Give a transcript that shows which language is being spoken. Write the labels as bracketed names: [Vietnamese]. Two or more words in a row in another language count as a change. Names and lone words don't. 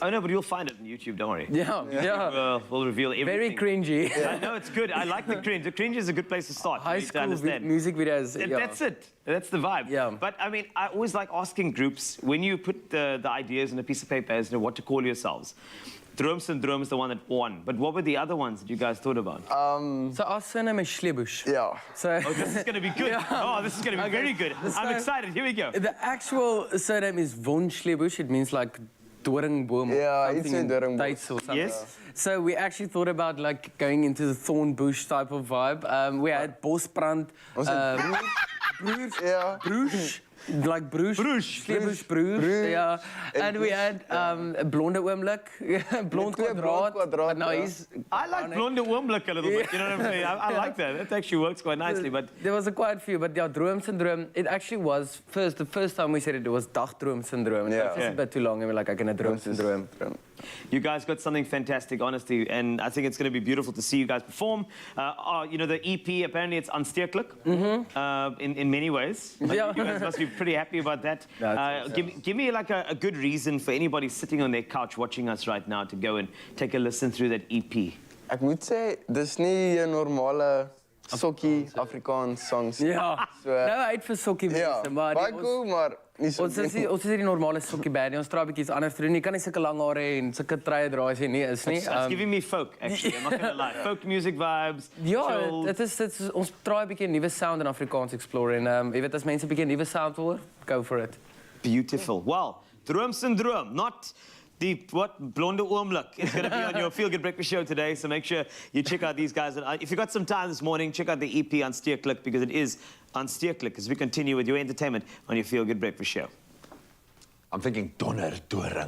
[English] Oh no, but you'll find it on YouTube. Don't worry. Yeah. We'll reveal everything. Very cringy. I know it's good. I like the cringe. The cringe is a good place to start. High to school understand. music videos. That's it. That's the vibe. Yeah. But I mean, I always like asking groups when you put the ideas on a piece of paper as to what to call yourselves. Droom Syndroom is the one that won. But what were the other ones that you guys thought about? So our surname is Schlebusch. [Afrikaans] Ja. [English] So Oh, this is going to be good. Oh, this is going to be very good. I'm excited. Here we go. the actual surname is von Schlebusch. It means like doringboom. Yeah, something it's a in doringboom. Duits or something. Yes. So we actually thought about like going into the thorn bush type of vibe. We had bosbrand, broers, [Afrikaans] Ja. [English] broers. Like Bruges. Schlebusch Bruges. Yeah. And we had Blonde Oomlik, Blond Kwadraat. But now he's... I like Blonde Oomlik a little bit. You know what I'm saying? I like that. That actually works quite nicely. But There was quite a few, but yeah, Droom Syndroom, it actually was the first time we said it was Dagdroom Syndroom. And that was a bit too long, and we're like, I can Droom Syndroom. you guys got something fantastic, honestly. And I think it's going to be beautiful to see you guys perform. You know, the EP, apparently it's aansteeklik in many ways. Yeah. You guys must be pretty happy about that. Give me like a good reason for anybody sitting on their couch watching us right now to go and take a listen through that EP. [Afrikaans] Ek moet sê, dis nie 'n normale sokkie, [English] Afrikaans songs. [Afrikaans] Ja, So, nou uit vir sokkie ja, mense, maar baie cool, maar nie so. ons is nie die normale sokkie band nie. Ons probeer bietjie iets anders doen. Jy kan nie sulke lang hare en sulke treie dra as jy nie is nie. [English] It's giving me folk, actually. I'm not going to lie. Folk music vibes. [Afrikaans] Ja, chill. dit is ons probeer 'n bietjie 'n nuwe sound in Afrikaans explore en jy weet as mense 'n bietjie 'n nuwe sound wil hoor, [English] go for it. Beautiful. Well, droom syndroom, not the blonde oomlik. It's going to be on your Feel Good Breakfast show today, so make sure you check out these guys. And if you got some time this morning, check out the EP on Steerklik, because it is on Steerklik as we continue with your entertainment on your Feel Good Breakfast show. I'm thinking donderdoring.